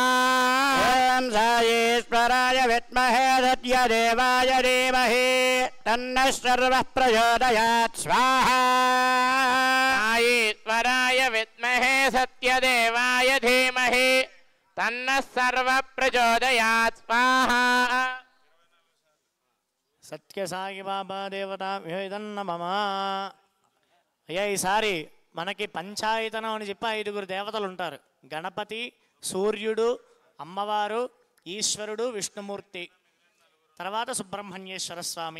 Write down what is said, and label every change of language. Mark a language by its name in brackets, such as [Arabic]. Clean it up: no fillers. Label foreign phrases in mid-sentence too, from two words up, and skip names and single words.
[Sanskrit] ॐ साईश्वराय विद्महे सत्यदेवाय धीमहि तन्नः सर्वः प्रचोदयात् स्वाहा साईश्वराय विद्महे सत्यदेवाय धीमहि तन्नः सर्वः प्रचोदयात् स्वाहा సత్య సాయి బాబా దేవతా నమః. [Telugu] అయ్యా ఈసారి మనకి పంచాయతనం అని చెప్పి 5గురు దేవతలు ఉంటారు. గణపతి, సూర్యుడు, అమ్మవారు, ఈశ్వరుడు, విష్ణుమూర్తి, తర్వాత సుబ్రహ్మణ్యేశ్వర స్వామి.